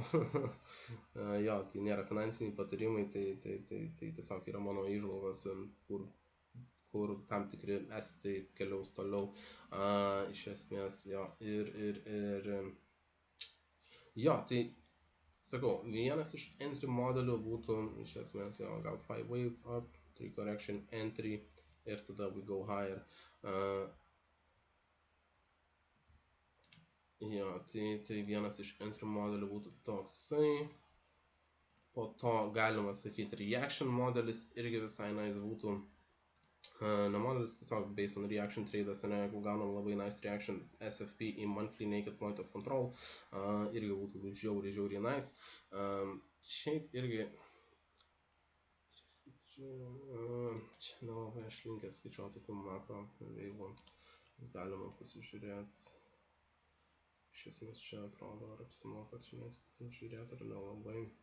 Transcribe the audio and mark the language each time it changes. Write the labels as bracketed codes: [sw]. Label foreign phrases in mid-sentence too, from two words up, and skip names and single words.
[lt] Jo, tai nėra finansiniai patarimai, tai tiesiog yra mano įžvalgos, kur tam tikri estai keliaus toliau. Iš esmės, jo, jo, tai sakau, vienas iš entry modelių būtų, iš esmės, jo, gal 5 [en] wave up, [lt] 3 [en] correction entry [lt] ir tada [en] we go higher. [lt] Jo, tai vienas iš entry modelių būtų toksai. Po to galima sakyti reaction modelis irgi visai nice būtų. Ne modelis, tiesiog [en] based on reaction [lt] tradas, ne, jeigu gaunam labai [en] nice reaction SFP [lt] į [en] monthly naked point of control, [lt] irgi būtų žiauriai nice. Šiaip irgi čia nelabai aš linkęs skaičiuoti tokių makro veivų. Galima pasižiūrėti. Iš esmės čia atrodo, ar apsimoka čia net žiūrėti, ar nelabai.